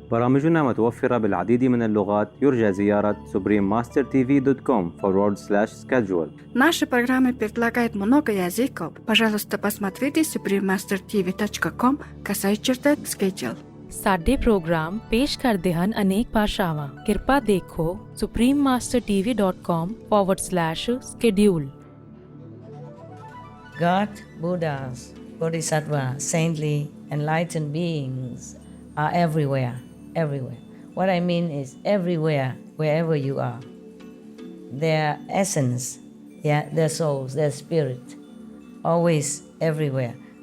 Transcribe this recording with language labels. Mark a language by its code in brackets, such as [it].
[ar] برامجنا متوفرة بالعديد من اللغات. يرجى زيارة suprememastertv.com/schedule. [ru] Наши программы предлагают много языков. Пожалуйста, посмотрите suprememastertv.com/schedule। [pa] ਸਾਡੇ programme ਪੇਸ਼ ਕਰਦੇ ਹਨ ਅਨੇਕ ਭਾਸ਼ਾਵਾਂ। ਕਿਰਪਾ ਦੇਖੋ suprememastertv.com/schedule। [en] God, Buddhas, Bodhisattvas, saintly, enlightened beings are everywhere, everywhere. What I mean is everywhere, wherever you are. Their essence, their souls, their spirit, always everywhere.